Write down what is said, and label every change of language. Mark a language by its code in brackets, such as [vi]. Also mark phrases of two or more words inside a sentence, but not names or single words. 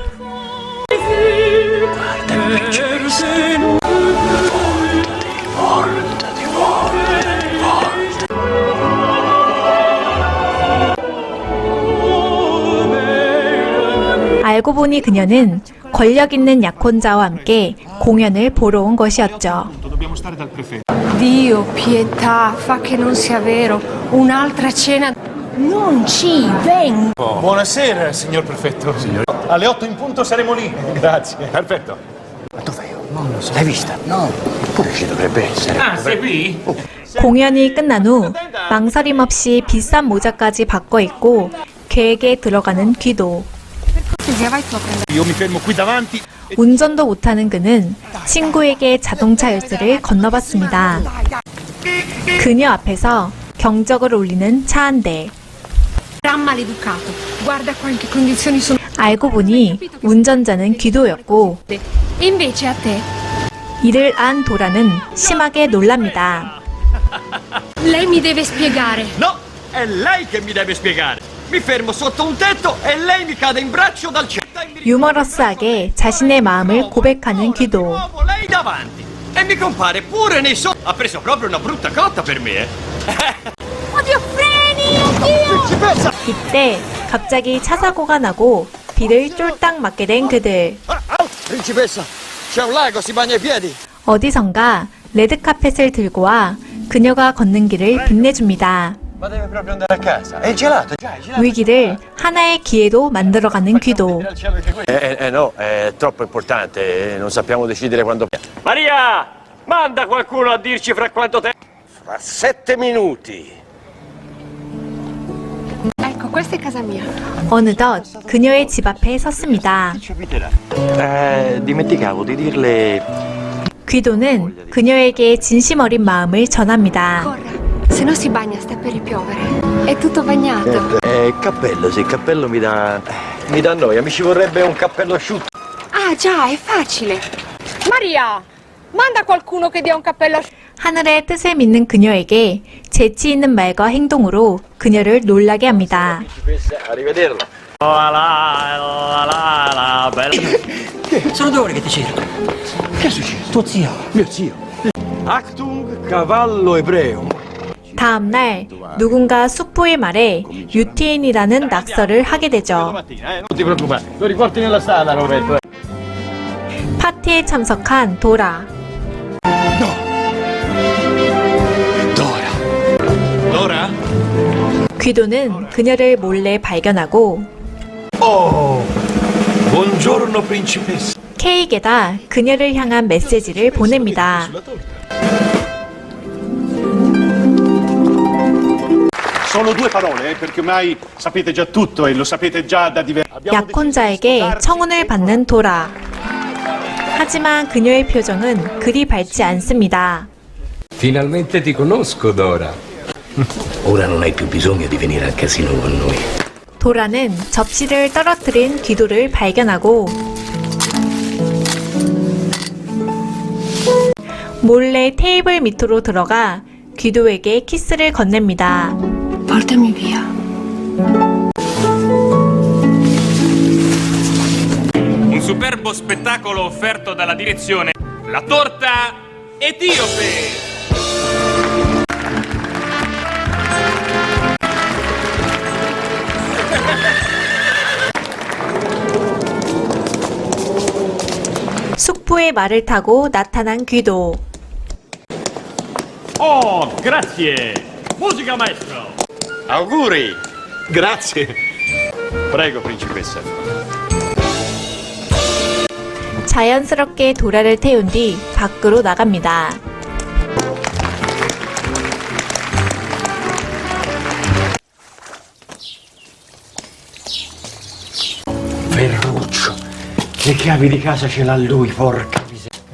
[ko] 알고 보니 그녀는 권력 있는 약혼자와 함께 공연을 보러 온 것이었죠. [it] Dio, pietà, fa che non sia vero. Un'altra cena. Non ci vengo. Buonasera, signor prefetto. Alle 8 in punto saremo lì. Grazie. Perfetto. L'hai vista? No. Pure ci dovrebbe essere. Ah, sei qui? [ko] 공연이 끝난 후 망설임 없이 비싼 모자까지 바꿔 입고 계획에 들어가는 귀도. [it] Vai tu a prendere. Io mi fermo qui davanti. [ko] 운전도 못하는 그는 친구에게 자동차 열쇠를 건너봤습니다. 그녀 앞에서 경적을 울리는 차 한 대. [it] Gran maleducato. Guarda qua in che condizioni sono. [ko] 알고 보니 운전자는 귀도였고 [it] Invece a te. [ko] 이를 안 도라는 심하게 놀랍니다. [it] Lei mi deve spiegare. No, è lei che mi deve spiegare. Mi fermo sotto un tetto e lei mi cade in braccio dal cielo. [ko] 유머러스하게 자신의 마음을 고백하는 귀도. [it] Nuovo lei davanti e mi compare pure nei sogni. Ha preso proprio una brutta cotta per me, Oddio, freni! Oddio! [ko] 이때 갑자기 차 사고가 나고 비를 쫄딱 맞게 된 그들. [it] Principessa, c'è un lago, si bagna i piedi. [ko] 어디선가 레드카펫을 들고 와 그녀가 걷는 길을 빛내줍니다. [it] Ma deve proprio andare a casa. È gelato, già, è gelato. [ko] 위기를 하나의 기회로 만들어가는 귀도. [it] No, è troppo importante, non sappiamo decidere quando... Maria, manda qualcuno a dirci fra quanto tempo. Fra 7 minuti. Ecco, questa è casa mia. [ko] 어느덧 그녀의 집 앞에 섰습니다. [it] Dimenticavo di dirle... [ko] 귀도는 그녀에게 진심 어린 마음을 전합니다. [it] Corra. Se no si bagna, sta per ripiovere. È tutto bagnato. Cappello, sì, il cappello mi dà noia, mi ci vorrebbe un cappello asciutto. Ah, già, è facile. Maria, manda qualcuno che dia un cappello asciutto. [ko] 하늘의 뜻을 믿는 그녀에게 재치 있는 말과 행동으로 그녀를 놀라게 합니다. [it] Arrivederla. Sono 2 ore che ti cerco. Che è successo? Tuo zio. Mio zio. Actung cavallo ebreo. [ko] 다음 날 누군가 숙부의 말에 유태인이라는 낙서를 하게 되죠. [it] Non ti preoccupare, lo riporti nella sala, Roberto. [ko] 파티에 참석한 도라. [it] Dora? [ko] 귀도는 그녀를 몰래 발견하고 [it] Oh, buongiorno principessa. [ko] 케이크에다 그녀를 향한 메시지를 보냅니다. [it] Solo 2 parole, perché ormai sapete già tutto e lo sapete già da diversi... [ko] 약혼자에게 청혼을 받는 도라. 하지만 그녀의 표정은 그리 밝지 않습니다. [it] Finalmente ti conosco, Dora. Ora non hai più bisogno di venire al casino con noi. [ko] 도라는 접시를 떨어뜨린 귀도를 발견하고 몰래 테이블 밑으로 들어가 귀도에게 키스를 건넵니다. [it] Portami via. Un superbo spettacolo offerto dalla direzione La torta etiope. [ko] 숙부의 말을 타고 나타난 귀도. [it] Oh, grazie. Musica maestro. Auguri! Grazie. Prego, principessa. [ko] 자연스럽게 도라를 태운 뒤 밖으로 나갑니다. [it] Ferruccio, le chiavi di casa ce l'ha lui, porca miseria.